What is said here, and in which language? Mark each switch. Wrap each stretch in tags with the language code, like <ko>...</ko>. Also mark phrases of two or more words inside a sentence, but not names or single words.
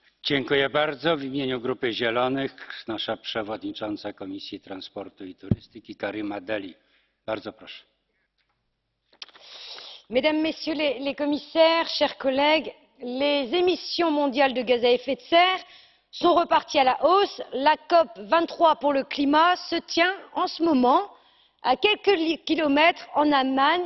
<pl>Dziękuję bardzo. W imieniu Grupy Zielonych nasza przewodnicząca Komisji Transportu i Turystyki Karima Delli. Bardzo proszę.</pl> <fr>Mesdames, Messieurs les commissaires, chers collègues, les émissions mondiales de gaz à effet de serre sont reparties à la hausse. La COP 23 pour le climat se tient en ce moment à quelques kilomètres en Allemagne.</fr>